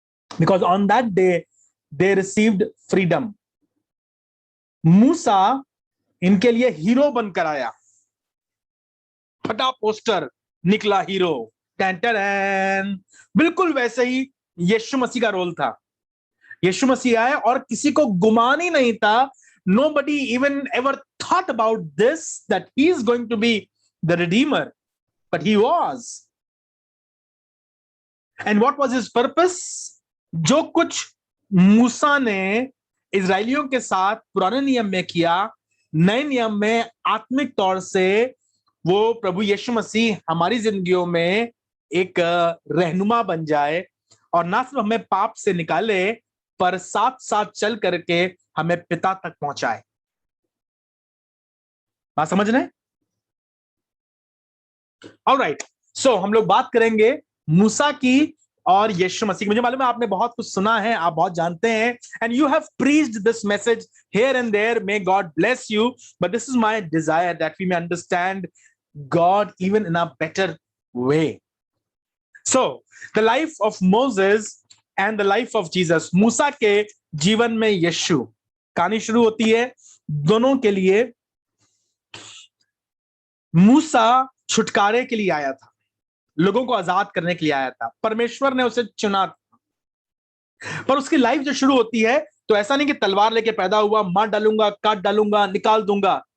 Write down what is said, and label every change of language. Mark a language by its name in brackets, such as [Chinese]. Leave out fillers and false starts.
[English] Because on that day they received freedom. [Hindi] मूसा इनके लिए hero बनकर आया, फटा पोस्टर निकला हीरो, टैन टैन। बिल्कुल वैसे ही यीशु मसीह का रोल था। यीशु मसीह आए और किसी को गुमान ही नहीं था, [English] nobody even ever thought about this, that he is going to be the redeemer, but he was. And what was his purpose? [Hindi] जो कुछ मूसा ने इजरायलियों के साथ पुराने नियम में किया, नए नियम में आत्मिक तौर से वो प्रभु यीशु मसीह हमारी जिंदगियों में एक रहनुमा बन जाए, और ना सिर्फ हमें पाप से निकाले, पर साथ साथ चल करके हमें पिता तक पहुंचाए। बात समझ रहे? [English] alright, so [Hindi] हम लोग बात करेंगे मूसा की और यीशु मसीह। मुझे मालूम है आपने बहुत कुछ सुना है, आप बहुत जानते हैं, [English] And you have preached this message here and there, may God bless you, but this is my desire that we may understand God even in a better way. So, the life of Moses and the life of Jesus. [Hindi] मूसा के जीवन में यीशु, कहानी शुरू होती है दोनों के लिए। मूसा छुटकारे के लिए आया था, लोगों को आजाद करने के लिए आया था, परमेश्वर ने उसे चुना था। पर उसकी लाइफ जो शुरू होती है तो ऐसा नहीं कि तलवार लेके पैदा हुआ, मार डालूंगा, काट डालूंगा, निकाल दूंगा।